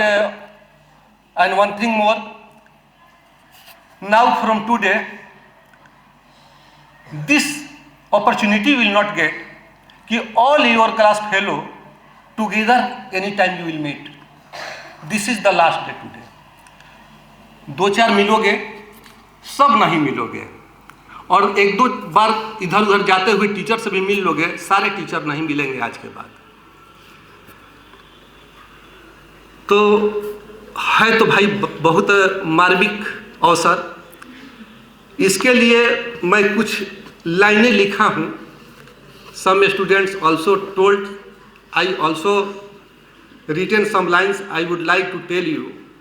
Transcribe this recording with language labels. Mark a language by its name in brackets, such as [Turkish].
[English] And one thing more. Now from today, this opportunity will not get. Ki all your class fellow together anytime you will meet. This is the last day today. [Hindi] दो चार मिलोगे, सब नहीं मिलोगे, और एक दो बार इधर उधर जाते हुए टीचर से भी मिल लोगे, सारे टीचर नहीं मिलेंगे आज के बाद। तो है तो भाई बहुत मार्मिक अवसर। इसके लिए मैं कुछ लाइनें लिखा हूँ। [English] Some students also told, I also written some lines I would like to tell you.